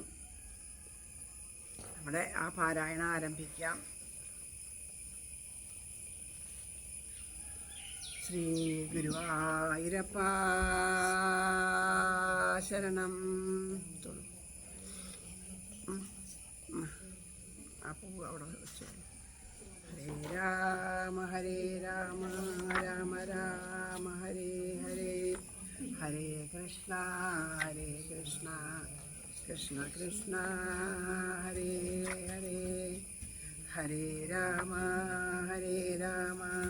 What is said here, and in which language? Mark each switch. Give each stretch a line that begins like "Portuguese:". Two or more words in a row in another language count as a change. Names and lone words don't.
Malayalam: നമ്മുടെ ആ പാരായണം ആരംഭിക്കാം. ശ്രീ ഗുരുവായൂരപ്പ ശരണം. ആ പൂവ് അവിടെ വെച്ചു.
Sanskrit: ഹരേ രാമ രാമ രാമ ഹരേ ഹരേ, ഹരേ കൃഷ്ണ കൃഷ്ണ കൃഷ്ണ ഹരേ ഹരേ, ഹരേ രാമ രാമ